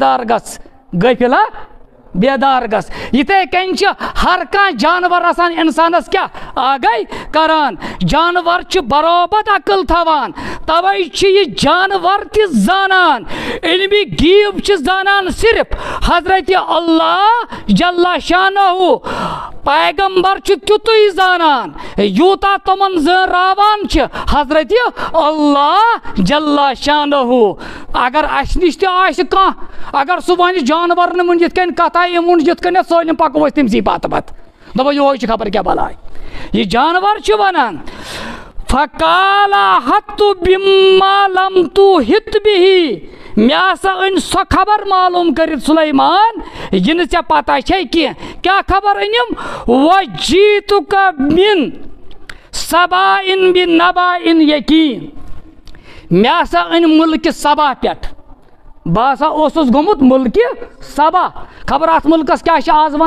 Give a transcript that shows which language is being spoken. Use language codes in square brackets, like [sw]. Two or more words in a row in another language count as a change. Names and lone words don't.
[ks] بیدار گژھ یِتھے کٔنۍ چھِ ہر کانٛہہ جانور آسان انسانس کیٛاہ آگے کران جانور چھِ برابر عقل تھاوان توے چھِ یہِ جانور تہِ زانان علمِ غیب چھِ زانان صرف حضرت اللہ جل شانہ پیغمبر چھُ تیُتُے زانان یوٗتاہ تِمن زٲنراوان چھِ حضرت اللہ جل شانہ اگر اسہِ نِش تہِ آسہِ کانٛہہ اگر سُہ وَنہِ جانورن ووٚن یِتھ کٔنۍ کتھا یِم ووٚن یِتھ کٔنٮ۪تھ سٲلِم پکو أسۍ تٔمسٕے پتہٕ دپو یہوے چھُ خبر کیٛاہ بلاے یہِ جانور چھُ ونان فقال [ar] احطت بما لم تحط به [ks] مےٚ ہسا أنۍ سۄ خبر معلوم کٔرِتھ سلیمان یہِ نہٕ ژےٚ پتہ چھے کینٛہہ کیٛاہ خبر أنِم [ar] وجیٖتُک من سباء بنباء [ks] یقین مےٚ ہسا أنۍ مُلکہِ سبا پٮ۪ٹھ بہٕ ہسا اوسُس گوٚمُت مُلکہِ سبا خبر اتھ مُلکس کیٛاہ چھِ آز